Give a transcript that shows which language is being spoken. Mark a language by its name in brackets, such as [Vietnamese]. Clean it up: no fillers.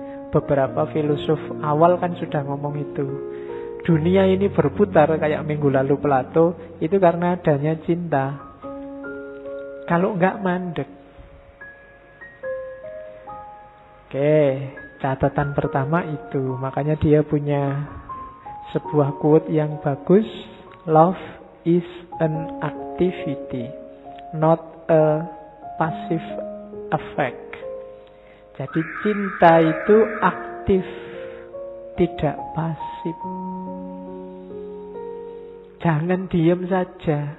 [Indonesian] Beberapa filosof awal kan sudah ngomong itu. Dunia ini berputar kayak minggu lalu Plato, itu karena adanya cinta. Kalau enggak mandek. Oke, catatan pertama itu. Makanya dia punya sebuah quote yang bagus. [English] Love is an activity, not a passive affect. [Indonesian] Jadi cinta itu aktif, tidak pasif. Jangan diam saja.